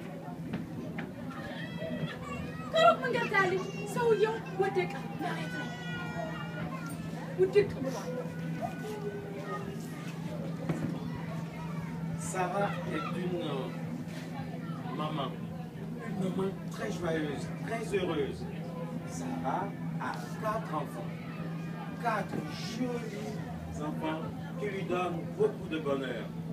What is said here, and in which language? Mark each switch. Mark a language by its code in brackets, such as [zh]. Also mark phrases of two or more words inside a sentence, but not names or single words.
[am] ከሩቅ መንገድ ታያለች ሰውየው ወደቀ መሬት ላይ ውድቅ ብሏል [fr] Sarah est une maman très joyeuse, très heureuse. Sarah a 4 enfants, 4 jolis enfants qui lui donnent beaucoup de bonheur.